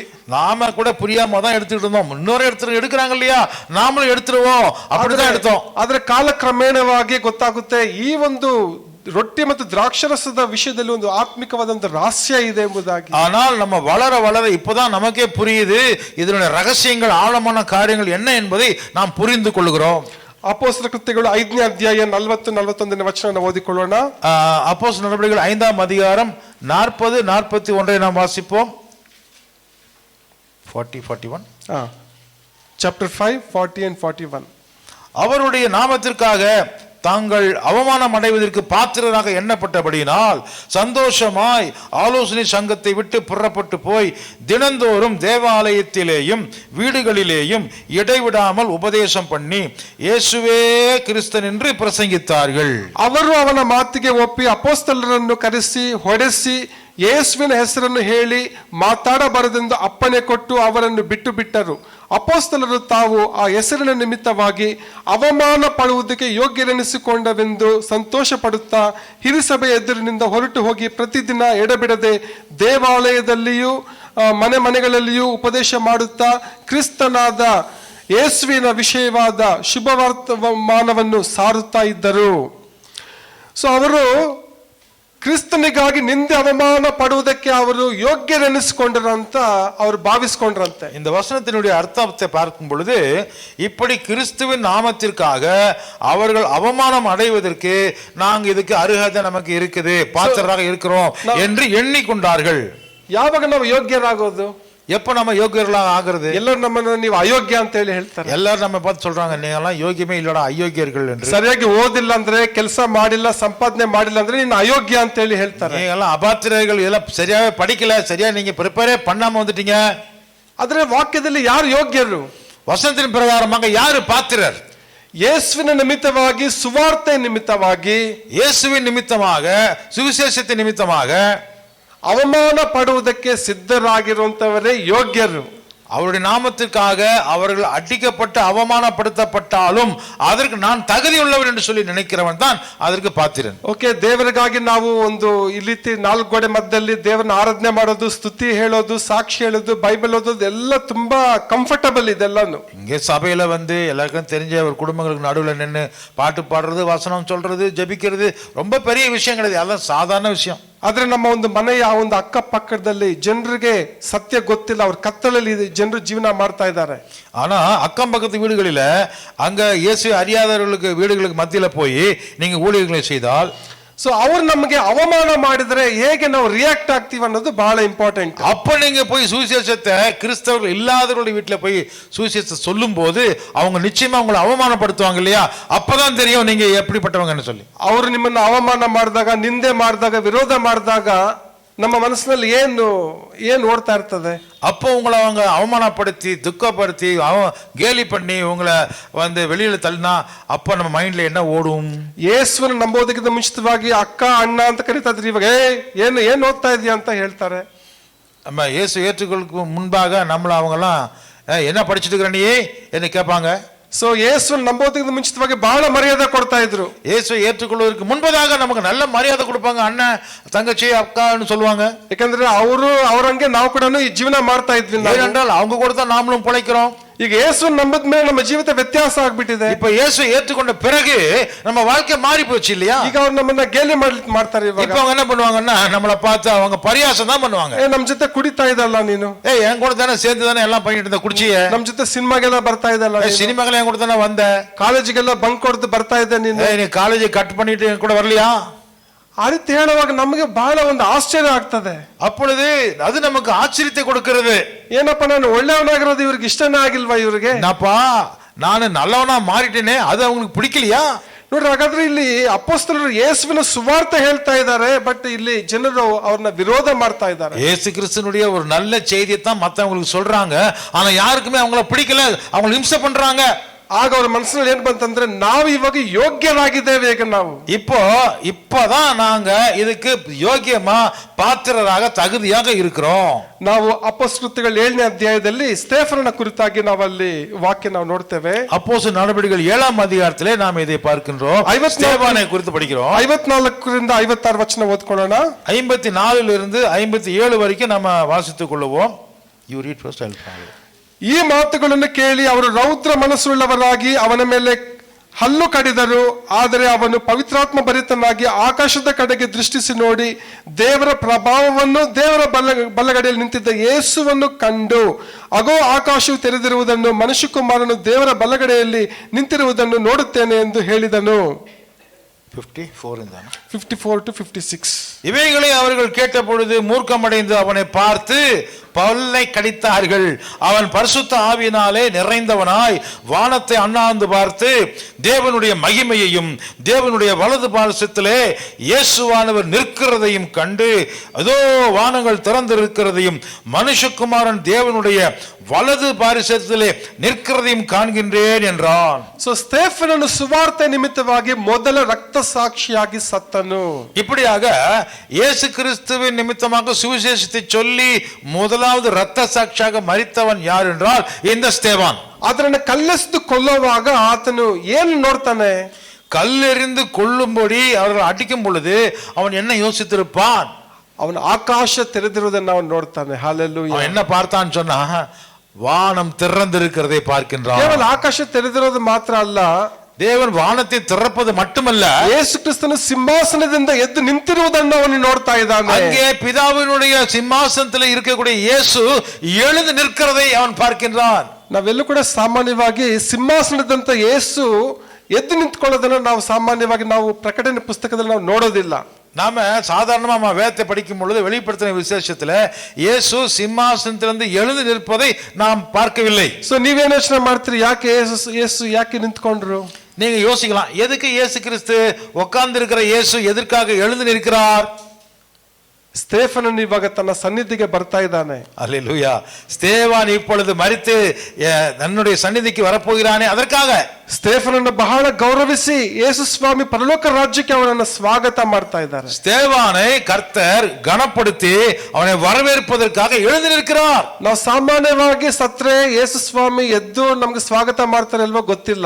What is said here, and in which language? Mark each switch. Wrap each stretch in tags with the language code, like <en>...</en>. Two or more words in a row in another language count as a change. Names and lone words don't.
<ta>நாம கூட புரியாம தான் எடுத்துட்டு இருந்தோம். இன்னொரு எடுக்கிறாங்க இல்லையா, நாமளும் எடுத்துருவோம், அப்படிதான் எடுத்தோம்.</ta> <kn>ಆದ್ರೆ ಕಾಲಕ್ರಮೇಣವಾಗಿ ಗೊತ್ತಾಗುತ್ತೆ ಈ ಒಂದು ರೊಟ್ಟಿ ಮತ್ತು ದ್ರಾಕ್ಷರಸದ ವಿಷಯದಲ್ಲಿ ಒಂದು ಆತ್ಮಿಕವಾದಂತ ರಹಸ್ಯ ಇದೆ ಎಂಬುದಾಗಿ.</kn> <ta>ஆனால் நம்ம வளர வளர இப்பதான் நமக்கே புரியுது இதனுடைய ரகசியங்கள், ஆழமான காரியங்கள் என்ன என்பதை நாம் புரிந்து கொள்கிறோம்.</ta> <kn>ಅಪೊಸ್ತಲ ಕೃತ್ಯಗಳು 5ನೇ ಅಧ್ಯಾಯ 40-41ನೇ ವಚನವನ್ನು ಓದಿಕೊಳ್ಳೋಣ.</kn> <ta>அப்போஸ்தல நடபடிகள் 5ஆம் அதிகாரம் 40-41 நாம் வாசிப்போம். 40-41</ta> <en>Chapter 5 40 and 41.</en> <ta>அவருடைய நாமத்திற்காக தாங்கள் அவமானம் அடைவதற்கு பாத்திரராக எண்ணப்பட்டபடியினால் சந்தோஷமாய் ஆலோசனை சங்கத்தை விட்டு புறப்பட்டு போய் தினந்தோறும் தேவாலயத்திலேயும் வீடுகளிலேயும் இடைவிடாமல் உபதேசம் பண்ணி இயேசுவே கிறிஸ்தன் என்று பிரசங்கித்தார்கள்.</ta> <kn>ಅವರು ಅವನ ಮಾತಿಗೆ ಒಪ್ಪಿ ಅಪೊಸ್ತಲರನ್ನು ಕರೆಸಿ ಹೊಡೆಸಿ ಯೇಸುವಿನ ಹೆಸರನ್ನು ಹೇಳಿ ಮಾತಾಡಬಾರದೆಂದು ಅಪ್ಪಣೆ ಕೊಟ್ಟು ಅವರನ್ನು ಬಿಟ್ಟು ಬಿಟ್ಟರು. ಅಪೊಸ್ತಲರು ತಾವು ಆ ಹೆಸರಿನ ನಿಮಿತ್ತವಾಗಿ ಅವಮಾನ ಪಡುವುದಕ್ಕೆ ಯೋಗ್ಯರೆನಿಸಿಕೊಂಡವೆಂದು ಸಂತೋಷ ಪಡುತ್ತಾ ಹಿರಿಸಭೆ ಎದುರಿನಿಂದ ಹೊರಟು ಹೋಗಿ ಪ್ರತಿದಿನ ಎಡಬಿಡದೆ ದೇವಾಲಯದಲ್ಲಿಯೂ ಮನೆ ಮನೆಗಳಲ್ಲಿಯೂ ಉಪದೇಶ ಮಾಡುತ್ತಾ ಕ್ರಿಸ್ತನಾದ ಯೇಸುವಿನ ವಿಷಯವಾದ ಶುಭವರ್ತಮಾನವನ್ನು ಸಾರುತ್ತಾ ಇದ್ದರು. ಸೊ ಅವರು ಕ್ರಿಸ್ತನಿಗಾಗಿ ನಿಂದೆ ಅವಮಾನ ಪಡುವುದಕ್ಕೆ ಅವರು ಯೋಗ್ಯರೆನಿಸಿಕೊಂಡ್ರಂತ ಅವರು ಭಾವಿಸ್ಕೊಂಡ್ರಂತೆ.</kn> <ta>இந்த வசனத்தினுடைய அர்த்தத்தை பார்க்கும் பொழுது இப்படி கிறிஸ்துவின் நாமத்திற்காக அவர்கள் அவமானம் அடைவதற்கு நாங்க இதுக்கு அருகதை நமக்கு இருக்குது, பாத்திரராக இருக்கிறோம் என்று எண்ணிக்கொண்டார்கள்.</ta> <kn>ಯಾವಾಗ ನಾವು ಯೋಗ್ಯರಾಗೋದು?</kn> <ta>எப்ப நம்ம யோகியர்களாக ஆகிறது?</ta> <kn>ಎಲ್ಲರೂ ನಮ್ಮನ್ನು ನೀವು ಅಯೋಗ್ಯ ಅಂತ ಹೇಳಿ ಹೇಳ್ತಾರೆ.</kn> <ta>எல்லாரும் நம்ம பார்த்து சொல்றாங்க, நீங்கெல்லாம் யோகியமே இல்லடா, ಅಯೋಗ್ಯர்கள் என்று.</ta> <kn>ಸರಿಯಾಗಿ ಓದಿಲ್ಲ ಅಂದ್ರೆ, ಕೆಲಸ ಮಾಡಿಲ್ಲ, ಸಂಪಾದನೆ ಮಾಡಿಲ್ಲ ಅಂದ್ರೆ ನೀನು ಅಯೋಗ್ಯ ಅಂತ ಹೇಳಿ ಹೇಳ್ತಾರೆ.</kn> <ta>நீங்கெல்லாம் அபாத்திரர்கள், இதெல்லாம் சரியாவே படிக்கல, சரியா நீங்க ப்ரிப்பேரே பண்ணாம வந்துட்டீங்க.</ta> <kn>ಆದ್ರೆ ವಾಕ್ಯದಲ್ಲಿ ಯಾರು ಯೋಗ್ಯರು?</kn> <ta>வசனத்தின் பிரகாரமாக யாரு பாத்திரர்?</ta> <kn>ಯೇಸುವಿನ ನಿಮಿತ್ತವಾಗಿ, ಸುವಾರ್ತೆ ನಿಮಿತ್ತವಾಗಿ,</kn> <ta>இயேசுவின் நிமித்தமாக, சுவிசேஷத்தின் நிமித்தமாக</ta> <kn>ಅವಮಾನ ಪಡುವುದಕ್ಕೆ ಸಿದ್ಧರಾಗಿರುವಂತವರೇ ಯೋಗ್ಯರು.</kn> <ta>அவருடைய நாமத்திற்காக அவர்கள் அடிக்கப்பட்டு அவமானப்படுத்தப்பட்டாலும் அதற்கு நான் தகுதி உள்ளவன் என்று சொல்லி நினைக்கிறவன் தான் அதற்கு பாத்திரன்.</ta> <kn>ಓಕೆ, ದೇವರಿಗಾಗಿ ನಾವು ಒಂದು ಇಲ್ಲಿ 4 ಗೋಡೆ ಮಧ್ಯದಲ್ಲಿ ದೇವರನ್ನ ಆರಾಧನೆ ಮಾಡೋದು, ಸ್ತುತಿ ಹೇಳೋದು, ಸಾಕ್ಷಿ ಹೇಳೋದು, ಬೈಬಲ್ ಓದೋದು ಎಲ್ಲ ತುಂಬಾ ಕಂಫರ್ಟಬಲ್ ಇದೆಲ್ಲಾನು.</kn> <ta>இங்கே சபையில வந்து எல்லாருக்கும் தெரிஞ்ச ஒரு குடும்பங்களுக்கு நடுவில் நின்று பாட்டு பாடுறது, வசனம் சொல்றது, ஜெபிக்கிறது ரொம்ப பெரிய விஷயம் கிடையாது, அதெல்லாம் சாதாரண விஷயம்.</ta> <kn>ಆದ್ರೆ ನಮ್ಮ ಒಂದು ಮನೆಯ ಒಂದು ಅಕ್ಕಪಕ್ಕದಲ್ಲಿ ಜನರಿಗೆ ಸತ್ಯ ಗೊತ್ತಿಲ್ಲ, ಅವ್ರ ಕತ್ತಲಲ್ಲಿ ಜನರು ಜೀವನ ಮಾಡ್ತಾ ಇದ್ದಾರೆ.</kn> <ta>ஆனா அக்கம் பக்கத்து வீடுகளில அங்க இயேசு அறியாதவர்களுக்கு வீடுகளுக்கு மத்தியில போய் நீங்க ஊழியர்களை செய்தால்,</ta> <kn>ಸೊ ಅವ್ರು ನಮಗೆ ಅವಮಾನ ಮಾಡಿದ್ರೆ ಹೇಗೆ ನಾವು ರಿಯಾಕ್ಟ್ ಆಗ್ತೀವಿ ಅನ್ನೋದು ಬಹಳ ಇಂಪಾರ್ಟೆಂಟ್.</kn> <ta>அப்ப நீங்க போய் சுவிசேஷத்தை கிறிஸ்தவர்கள் இல்லாதவர்களுடைய வீட்டுல போய் சுவிசேஷத்தை சொல்லும் போது அவங்க நிச்சயமா உங்களை அவமானப்படுத்துவாங்க இல்லையா? அப்பதான் தெரியும் நீங்க எப்படிப்பட்டவங்கன்னு சொல்லி.</ta> <kn>ಅವರು ನಿಮ್ಮನ್ನ ಅವಮಾನ ಮಾಡಿದಾಗ, ನಿಂದೆ ಮಾಡಿದಾಗ, ವಿರೋಧ ಮಾಡಿದಾಗ ನಮ್ಮ ಮನಸ್ಸಿನಲ್ಲಿ ಏನು ಓಡ್ತಾ ಇರ್ತದೆ?</kn> <ta>அப்போ உங்களை அவங்க அவமானப்படுத்தி, துக்கப்படுத்தி, கேலி பண்ணி உங்களை வந்து வெளியில தள்ளினா அப்ப நம்ம மைண்ட்ல என்ன ஓடும்?</ta> <kn>ಯೇಸುವನ್ನು ನಂಬೋದಕ್ಕಿಂತ ಮುಂಚಿತವಾಗಿ ಅಕ್ಕ ಅಣ್ಣ ಅಂತ ಕರೀತಾ ಇದ್ರಿ, ಇವಾಗ ಏನು ಓದ್ತಾ ಇದೀಯ ಅಂತ ಹೇಳ್ತಾರೆ.</kn> <ta>நம்ம இயேசு ஏற்றுக்கொள்ளுக்கு முன்பாக நம்மள அவங்கெல்லாம் என்ன படிச்சுட்டு இருக்கிற நீ என்ன கேட்பாங்க.</ta> <kn>ಸೊ ಯೇಸುವನ್ನು ನಂಬೋದಕ್ಕಿಂತ ಮುಂಚಿತವಾಗಿ ಬಹಳ ಮರ್ಯಾದೆ ಕೊಡ್ತಾ ಇದ್ರು.</kn> <ta>இயேசுவை ஏற்றுக்கொள்வதற்கு முன்பதாக நமக்கு நல்ல மரியாதை கொடுப்பாங்க, அண்ணன் தங்கச்சி அக்கான்னு சொல்லுவாங்க.</ta> <kn>ಯಾಕಂದ್ರೆ ಅವರಂಗೆ ನಾವು ಕೂಡ ಈ ಜೀವನ ಮಾಡ್ತಾ ಇದ್ವಿ.</kn> <ta>ஏனென்றால் அவங்க கூட தான் நாமளும் பிழைக்கிறோம்.</ta> <kn>ಈಗ ಯೇಸುವನ್ನು ನಂಬದ ಮೇಲೆ ನಮ್ಮ ಜೀವಿತ ವ್ಯತ್ಯಾಸ ಆಗ್ಬಿಟ್ಟಿದೆ.</kn> <ta>இப்ப இயேசு ஏற்றுக்கொண்ட பிறகு நம்ம வாழ்க்கை மாறி போச்சு இல்லையா?</ta> <kn>ಈಗ ಅವ್ರು ನಮ್ಮನ್ನ ಗೇಲಿ ಮಾಡ್ತಾರೆ.</kn> <ta>இப்ப அவங்க என்ன பண்ணுவாங்கன்னா நம்மளை பார்த்து அவங்க பரியாசம் தான் பண்ணுவாங்க.</ta> <kn>ನಮ್ ಜೊತೆ ಕುಡಿತಾ ಇದಲ್ಲ ನೀನು,</kn> <ta>என் கூட தானே சேர்ந்து தானே எல்லாம் பண்ணிட்டு இருந்த ಕುಡಿಚಿಯ,</ta> <kn>ನಮ್ ಜೊತೆ ಸಿನಿಮಾಗೆಲ್ಲ ಬರ್ತಾ ಇದಲ್ಲ,</kn> <ta>சினிமாக்களை என் கூட தானே வந்த,</ta> <kn>ಕಾಲೇಜಿಗೆಲ್ಲ ಬಂಕ್ ಕೊಡ್ದು ಬರ್ತಾ ಇದ್ದೆ ನೀನು,</kn> <ta>நீ</ta> <en>college cut</en> <ta>பண்ணிட்டு என் கூட வரலையா?</ta> <kn>ಆ ರೀತಿ ಹೇಳುವಾಗ ನಮಗೆ ಬಹಳ ಒಂದು ಆಶ್ಚರ್ಯ ಆಗ್ತದೆ.</kn> <ta>அப்பொழுது அது நமக்கு ஆச்சரியத்தை கொடுக்கிறது.</ta> <kn>ಏನಪ್ಪ, ನಾನು ಒಳ್ಳೆಯವನಾಗಿರೋದು ಇವ್ರಿಗೆ ಇಷ್ಟನೇ ಆಗಿಲ್ವಾ? ಇವ್ರಿಗೆ</kn> <ta>என்னப்பா ನಾನು நல்லவனா மாறிட்டேனே, அது அவங்களுக்கு பிடிக்கலையா?</ta> <kn>ನೋಡ್ರಿ, ಹಾಗಾದ್ರೆ ಇಲ್ಲಿ ಅಪೊಸ್ತಲರು ಯೇಸುವಿನ ಸುವಾರ್ತೆ ಹೇಳ್ತಾ ಇದ್ದಾರೆ, ಬಟ್ ಇಲ್ಲಿ ಜನರು ಅವ್ರನ್ನ ವಿರೋಧ ಮಾಡ್ತಾ ಇದ್ದಾರೆ.</kn> <ta>இயேசு கிறிஸ்துனுடைய ஒரு நல்ல செய்தியை தான் மத்தவங்களுக்கு சொல்றாங்க, ஆனா யாருக்குமே அவங்கள பிடிக்கல, அவங்களை இம்சை பண்றாங்க.</ta> <kn>ಆಗ ಅವ್ರ ಮನಸ್ಸಿನಲ್ಲಿ ಏನ್ ಬಂತಂದ್ರೆ, ನಾವು ಇವಾಗ ಯೋಗ್ಯರಾಗಿದ್ದೇವೆ. ಈಗ ನಾವು</kn> <ta>இப்பதான் நாங்க இதுக்கு யோகியமா பாத்திரராக தகுதியாக இருக்கிறோம்.</ta> <kn>ನಾವು ಅಪೊಸ್ತಲರು 7ನೇ ಅಧ್ಯಾಯದಲ್ಲಿ ಸ್ಟೇಫನನ ಕುರಿತಾಗಿ ನಾವಲ್ಲಿ ವಾಕ್ಯ ನಾವು ನೋಡ್ತೇವೆ.</kn> <ta>அப்போஸ்தலர் நடவடிக்கைகள் 7ஆம் அதிகாரத்திலே நாம் இதை பார்க்கின்றோம். ஸ்தேவானை குறித்து படிக்கிறோம்.</ta> <kn>54ರಿಂದ 56 ವಚನ ಓದ್ಕೊಳ್ಳೋಣ.</kn> <ta>54 இருந்து 57 வரைக்கும் நம்ம வாசித்துக் கொள்வோம்.</ta> <en>You read first, I'll follow.</en> <kn>ಈ ಮಾತುಗಳನ್ನು ಕೇಳಿ ಅವರು ರೌದ್ರ ಮನಸ್ಸುಳ್ಳವರಾಗಿ ಅವನ ಮೇಲೆ ಹಲ್ಲು ಕಡಿದರು. ಆದರೆ ಅವನು ಪವಿತ್ರಾತ್ಮ ಭರಿತನಾಗಿ ಆಕಾಶದ ಕಡೆಗೆ ದೃಷ್ಟಿಸಿ ನೋಡಿ ದೇವರ ಪ್ರಭಾವವನ್ನು, ದೇವರ ಬಲಗಡೆಯಲ್ಲಿ ನಿಂತಿದ್ದ ಯೇಸುವನ್ನು ಕಂಡು, ಅಗೋ ಆಕಾಶವು ತೆರೆದಿರುವುದನ್ನು, ಮನುಷ್ಯಕುಮಾರನು ದೇವರ ಬಲಗಡೆಯಲ್ಲಿ ನಿಂತಿರುವುದನ್ನು ನೋಡುತ್ತೇನೆ ಎಂದು ಹೇಳಿದನು.</kn> <en>54 to 56.</en> <ta>இவைகளை அவர்கள் கேட்ட பொழுது மூர்க்கமடைந்து அவனை பார்த்து பல்லை கடித்தார்கள். அவன் பரிசுத்த ஆவியினாலே நிறைந்தவனாய் வானத்தை அண்ணாந்து பார்த்து தேவனுடைய மகிமையையும் தேவனுடைய வலது பாரசத்திலே இயேசுவானவர் நிற்கிறதையும் கண்டு, அதோ வானங்கள் திறந்திருக்கிறதையும் மனுஷகுமாரன் தேவனுடைய வலது பாரிசத்திலே நிற்கிறதையும் காண்கின்றேன் என்றான்.</ta> <kn>ಸೊ ಸ್ಟೇಫನನು ಸುವಾರ್ತೆ ನಿಮಿತ್ತವಾಗಿ ಮೊದಲ ರಕ್ತ ಸಾಕ್ಷಿಯಾಗಿ ಸತ್ತನು.</kn> <ta>இப்படியாக இயேசு கிறிஸ்துவின் நிமித்தமாக சுவிசேஷத்தை சொல்லி முதலாவது இரத்த சாட்சியாக மரித்தவன் யார் என்றால் இந்த ஸ்தேவான்.</ta> <kn>ಅದನ್ನು ಕಲ್ಲೆಸೆದು ಕೊಲ್ಲುವಾಗ ಆತನು ಏನು ನೋಡ್ತಾನೆ?</kn> <ta>கல்லெறிந்து கொள்ளும்படி அவர்கள் அடிக்கும் பொழுது அவன் என்ன யோசித்திருப்பான்?</ta> <kn>ಅವನ ಆಕಾಶ ತೆರೆದಿರುವುದನ್ನು ಅವನು ನೋಡ್ತಾನೆ. ಹಾಲೆಲೂಯಾ.</kn> <ta>அவன் என்ன பார்த்தான்னு சொன்னா வானம் திறந்திருக்கிறதை பார்க்கின்றான்.</ta> <kn>ಕೇವಲ ಆಕಾಶ ತೆರೆದಿರೋದು ಮಾತ್ರ ಅಲ್ಲ,</kn> <ta>தேவன் வானத்தை திறப்பது மட்டுமல்ல,</ta> <kn>ಯೇಸು ಕ್ರಿಸ್ತನು ಸಿಂಹಾಸನದಿಂದ ಎದ್ದು ನಿಂತಿರುವುದನ್ನು ಅವನು ನೋಡ್ತಾ ಇದ್ದಾನೆ.</kn> <ta>அங்கே பிதாவினுடைய சிம்மாசனத்தில் இருக்கக்கூடிய இயேசு எழுந்து நிற்கிறதை அவன் பார்க்கின்றான்.</ta> <kn>ನಾವೆಲ್ಲೂ ಕೂಡ ಸಾಮಾನ್ಯವಾಗಿ ಸಿಂಹಾಸನದಂತ ಯೇಸು ಎದ್ದು ನಿಂತ್ಕೊಳ್ಳೋದನ್ನ ನಾವು ಸಾಮಾನ್ಯವಾಗಿ ನಾವು ಪ್ರಕಟಣೆ ಪುಸ್ತಕದಲ್ಲಿ ನಾವು ನೋಡೋದಿಲ್ಲ.</kn> <ta>நாம சாதாரணமா வேதத்தை படிக்கும் பொழுது வெளிப்படுத்தின விசேஷத்துல இயேசு சிம்மாசனத்திலிருந்து எழுந்து நிற்பதை நாம் பார்க்கவில்லை.</ta> <kn>ಸೊ ನೀವೇನು ಯೋಚನೆ ಮಾಡ್ತೀರಿ, ಯಾಕೆ ಯೇಸು ಯಾಕೆ ನಿಂತ್ಕೊಂಡ್ರು?</kn> <ta>நீங்க யோசிக்கலாம், எதுக்கு இயேசு கிறிஸ்து உட்கார்ந்து இருக்கிற இயேசு எதற்காக எழுந்து நிற்கிறார்?</ta> <kn>ಸ್ಟೇಫನನು ಇವಾಗ ತನ್ನ ಸನ್ನಿಧಿಗೆ ಬರ್ತಾ ಇದ್ದಾನೆ.</kn> <ta>அல்லேலூயா. ஸ்தேவான் இப்பொழுது மரித்து தன்னுடைய சந்நிதிக்கு வரப்போகிறானே, அதற்காக.</ta> <kn>ಸ್ಟೇಫನನ್ನು ಬಹಳ ಗೌರವಿಸಿ ಯೇಸು ಸ್ವಾಮಿ ಪರಲೋಕ ರಾಜ್ಯಕ್ಕೆ ಅವನನ್ನು ಸ್ವಾಗತ ಮಾಡ್ತಾ ಇದ್ದಾರೆ.</kn> <ta>ஸ்தேவானை கர்த்தர் கனப்படுத்தி அவனை வரவேற்பதற்காக எழுந்து நிற்கிறார்.</ta> <kn>ನಾವು ಸಾಮಾನ್ಯವಾಗಿ ಸತ್ರೆ ಯೇಸು ಸ್ವಾಮಿ ಎದ್ದು ನಮ್ಗೆ ಸ್ವಾಗತ ಮಾಡ್ತಾರೆ ಅಲ್ವೋ ಗೊತ್ತಿಲ್ಲ.</kn>